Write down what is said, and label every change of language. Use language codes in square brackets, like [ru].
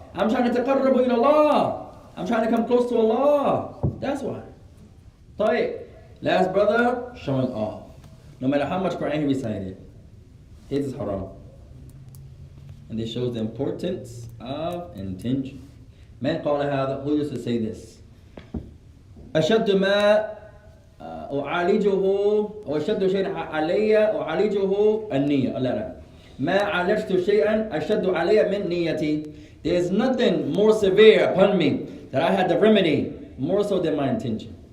[en] I'm trying to [ar] taqarrabu ila Allah. [en] I'm trying to come close to Allah. That's why. [ar] طيب. [en] Last brother, showing off. No matter how much Quran he recited, his is haram. And this shows the importance of intention. Man [ar] قال هذا, [en] who used to say this? [ar] أشد ما أعالجه أو أشد شيء علي أعالجه النية. لا. ما عالجت شيئا أشد علي من نيتي. [en] There's nothing more severe upon me that I had the remedy more so than my intention.